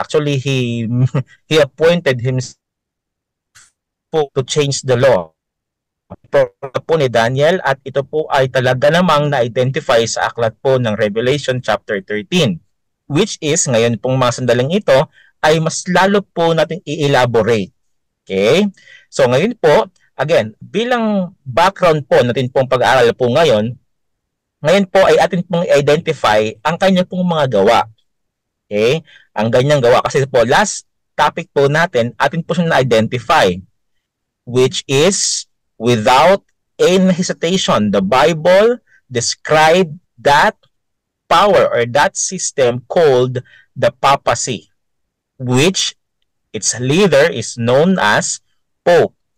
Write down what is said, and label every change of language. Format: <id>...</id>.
<en>Actually, he appointed himself to change the law.</en> <tl>Ito po ni Daniel at ito po ay talaga namang na-identify sa aklat po ng Revelation chapter 13, which is ngayon pong mga sandaling ito ay mas lalo po natin i-elaborate. Okay? So ngayon po, again, bilang background po natin pong pag-aaral po ngayon po ay atin pong identify ang kanya pong mga gawa. Okay? Ang ganyang gawa. Kasi po, last topic po natin, atin po siyang na-identify,</tl> <en>which is without any hesitation, the Bible described that power or that system called the papacy, which its leader is known as Pope.</en>